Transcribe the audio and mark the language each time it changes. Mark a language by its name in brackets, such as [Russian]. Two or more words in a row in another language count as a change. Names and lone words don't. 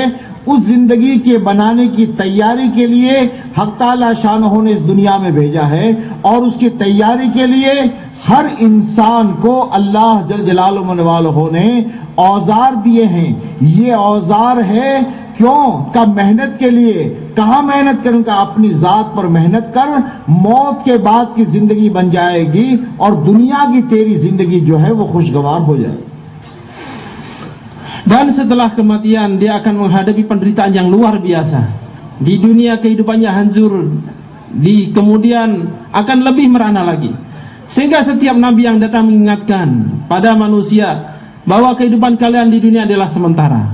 [Hindi] उस जिंदगी के बनाने की तैयारी के लिए [Arabic] الحق تعالى شأنه [Hindi] ने इस दुनिया में भेजा है और उसकी तैयारी के लिए हर इंसान को [Arabic] الله جل جلاله [Hindi] ने औजार दिए हैं। ये औजार है क्यों का मेहनत के लिए। कहाँ मेहनत करूं का अपनी जात पर मेहनत कर, मौत के बाद की जिंदगी बन जाएगी और दुनिया की तेरी जिंदगी जो है वो खुशगवार हो जाएगी। [Indonesian] Dan setelah kematian dia akan menghadapi penderitaan yang luar biasa. Di dunia kehidupannya hancur, di kemudian akan lebih merana lagi. Sehingga setiap nabi yang datang mengingatkan pada manusia bahwa kehidupan kalian di dunia adalah sementara.